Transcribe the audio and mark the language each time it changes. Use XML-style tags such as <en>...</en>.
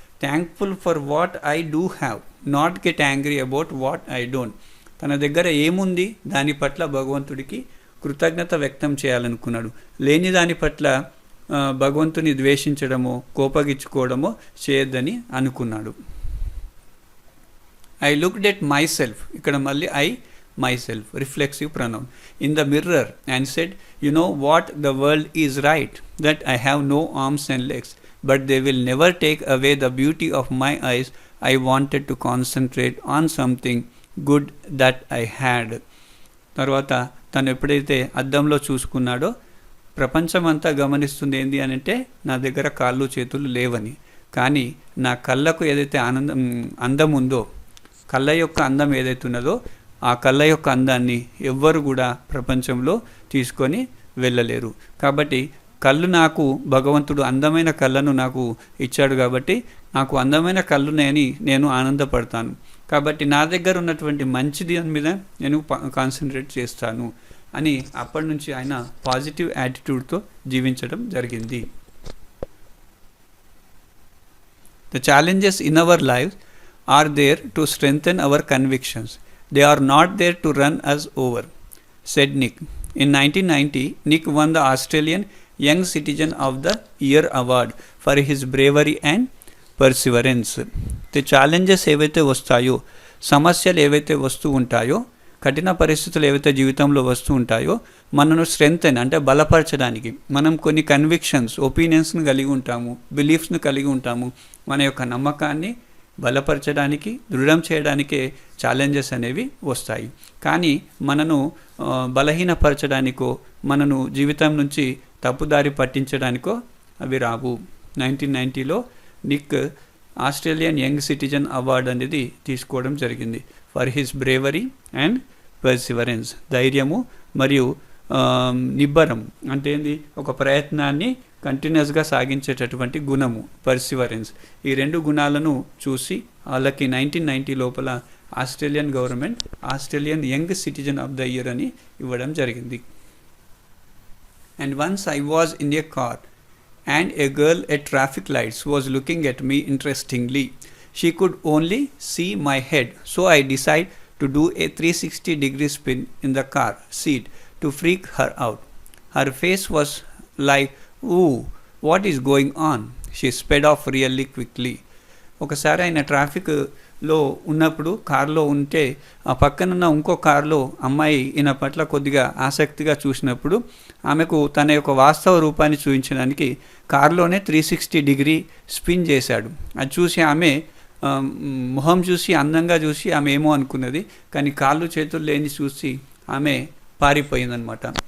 <en>Thankful for what I do have, not get angry about what I don't.</en> <te>తన దగ్గర ఏముంది దాని పట్ల భగవంతుడికి కృతజ్ఞత వ్యక్తం చేయాలనుకున్నాడు. లేని దాని పట్ల భగవంతుని ద్వేషించడమో కోపగించుకోవడమో చేయొద్దని అనుకున్నాడు.</te> <en>I looked at myself,</en> <te>ఇక్కడ మళ్ళీ</te> <en>myself, reflexive pronoun, in the mirror and said, you know what, the world is right, that I have no arms and legs, but they will never take away the beauty of my eyes. I wanted to concentrate on something good that I had.</en> <te>తర్వాత తను ఎప్పుడైతే అద్దంలో చూసుకున్నాడో, ప్రపంచమంతా గమనిస్తుంది ఏంది అని అంటే, నా దగ్గర కాళ్ళు చేతులు లేవని. కానీ నా కళ్ళకు ఏదైతే అందం ఉందో, కళ్ళ యొక్క అందం ఏదైతే ఉన్నదో, ఆ కళ్ళ యొక్క అందాన్ని ఎవ్వరు కూడా ప్రపంచంలో తీసుకొని వెళ్ళలేరు. కాబట్టి కళ్ళు, నాకు భగవంతుడు అందమైన కళ్ళను నాకు ఇచ్చాడు కాబట్టి నాకు అందమైన కళ్ళున్నాయని నేను ఆనందపడతాను. కాబట్టి నా దగ్గర ఉన్నటువంటి మంచిది మీద నేను కాన్సన్ట్రేట్ చేస్తాను అని అప్పటి నుంచి ఆయన పాజిటివ్ యాటిట్యూడ్తో జీవించడం జరిగింది.</te> <en>The challenges in our life are there to strengthen our convictions. They are not there to run us over, said Nick. In 1990, Nick won the Australian Young Citizen of the Year award for his bravery and perseverance. The challenges</en> <te>ఏవైతే వస్తాయో, సమస్యలు ఏవైతే వస్తూ ఉంటాయో, కఠిన పరిస్థితులు ఏవైతే జీవితంలో వస్తూ ఉంటాయో, మనను స్ట్రెంగ్తెన్ అంటే బలపరచడానికి, మనం కొన్ని కన్విక్షన్స్, ఒపీనియన్స్ని కలిగి ఉంటాము, బిలీఫ్స్ని కలిగి ఉంటాము. మన యొక్క నమ్మకాన్ని బలపరచడానికి, దృఢం చేయడానికే ఛాలెంజెస్ అనేవి వస్తాయి. కానీ మనను బలహీనపరచడానికో, మనను జీవితం నుంచి తప్పుదారి పట్టించడానికో అవి రావు. 1990లో Nick Australian young citizen award అనేది తీసుకోవడం జరిగింది</te> <en>For his bravery and perseverance.</en> <te>ధైర్యము మరియు నిబ్బరం అంటే ఏంది? ఒక ప్రయత్నాన్ని కంటిన్యూస్గా సాగించేటటువంటి గుణము, పర్సివరెన్స్. ఈ 2 గుణాలను చూసి వాళ్ళకి 1990 లోపల Australian government Australian young citizen of the year అని ఇవ్వడం జరిగింది.</te> <en>And once I was in a car and a girl at traffic lights was looking at me interestingly. She could only see my head, so I decided to do a 360-degree spin in the car seat to freak her out. Her face was like, "Ooh, what is going on?" She sped off really quickly.</en> <te>ఒకసారి ఆయన ట్రాఫిక్లో ఉన్నప్పుడు కారులో ఉంటే ఆ పక్కనున్న ఇంకో కారులో అమ్మాయి ఈయన పట్ల కొద్దిగా ఆసక్తిగా చూసినప్పుడు ఆమెకు తన యొక్క వాస్తవ రూపాన్ని చూపించడానికి కారులోనే 360 స్పిన్ చేశాడు. అది చూసి ఆమె మొహం చూసి అందంగా చూసి ఆమె ఏమో అనుకున్నది, కానీ కాళ్ళు చేతులు లేని చూసి ఆమె పారిపోయిందనమాట.</te>